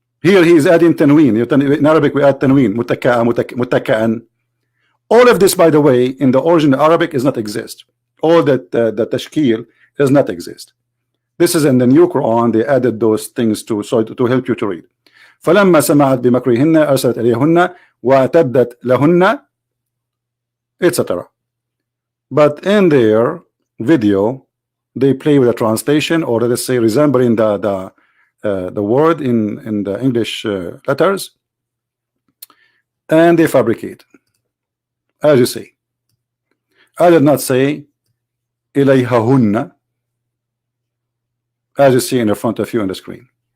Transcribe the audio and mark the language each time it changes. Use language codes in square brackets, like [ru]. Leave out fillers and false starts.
[en] Here he is adding tanween. In Arabic we add tanween. متكئا. All of this, by the way, in the original Arabic is not exist. All that the tashkil does not exist. This is in the new Quran. They added those things to help you to read. [ar] فلما سمعت بمكرهن أرسلت إليهن واعتدت لهن, etc. [en] But in their video, they play with a translation, or let's say resembling the word in the English letters, and they fabricate. As you see, I did not say إليهن, as you see in the front of you on the screen.